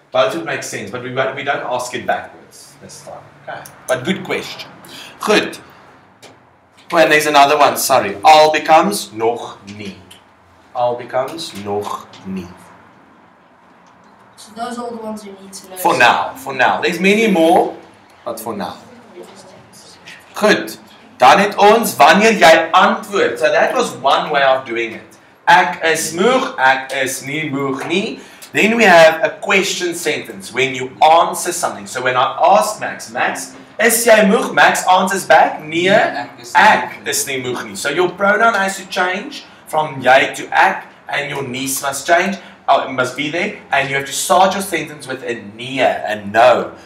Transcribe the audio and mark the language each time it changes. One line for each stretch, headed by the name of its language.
English: Both would make sense, but we don't ask it backwards this time. Okay. But good question. Good. Well, there's another one. Sorry. Al becomes nog nie. Al becomes nog nie. So those are all the ones you need to know. For now. There's many more, but for now.
Afrikaans: Goed. Dan het ons wanneer jy antwoord.
English: So that was one way of doing it.
Afrikaans: Ek is moeg, ek is nie moeg nie.
English: Then we have a question sentence when you answer something. So when I ask Max,
Afrikaans: Is jy moeg?
English: Max answers back.
Afrikaans: Nee, ek is nie moeg nie.
English: So your pronoun has to change from jy to ek, and your niece must change. Oh, it must be there, and you have to start your sentence with a nee, a no.